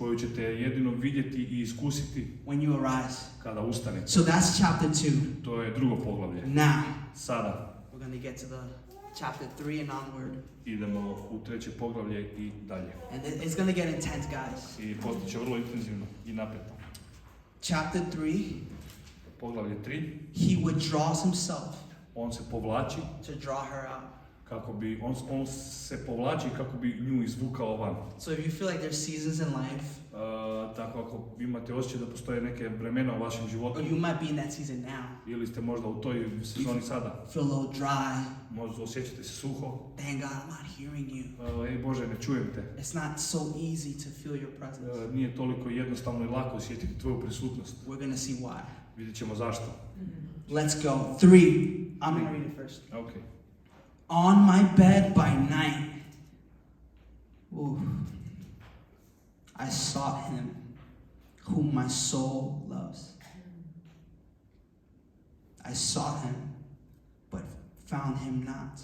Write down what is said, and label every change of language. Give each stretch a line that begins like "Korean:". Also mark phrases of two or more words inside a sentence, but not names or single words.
Croatian: koju ćete jedino vidjeti i iskusiti
English: when you arise.
Croatian: kada ustanete.
English: So that's chapter 2.
Croatian: To je drugo poglavlje.
English: Now,
Croatian: Sada
English: we're going to get to the chapter 3 and onward.
Croatian: idemo u treće poglavlje i dalje.
English: And it's going to get intense, guys.
Croatian: I postat će vrlo intenzivno i napeto.
English: Chapter 3,
Croatian: Poglavlje 3,
English: he withdraws himself
Croatian: on se povlači
English: to draw her out.
Croatian: kako bi, on se povlači kako bi nju izvukao van.
English: So if you feel like there's seasons in life,
Croatian: Tako ako imate osjećaj da postoje neke vremena u vašem životu,
English: or you might be in that season now,
Croatian: ili ste možda u toj sezoni sada,
English: feel a little dry,
Croatian: možda osjećate se suho,
English: thank God I'm not hearing you.
Croatian: ej Bože, ne čujem te.
English: It's not so easy to feel your presence.
Croatian: Nije toliko jednostavno i lako osjetiti tvoju prisutnost.
English: We're going to see why.
Croatian: Vidjet ćemo zašto.
English: Let's go. 3. I'm going to read it first. Okay. On my bed by night, I sought him whom my soul loves. I sought him, but found him not.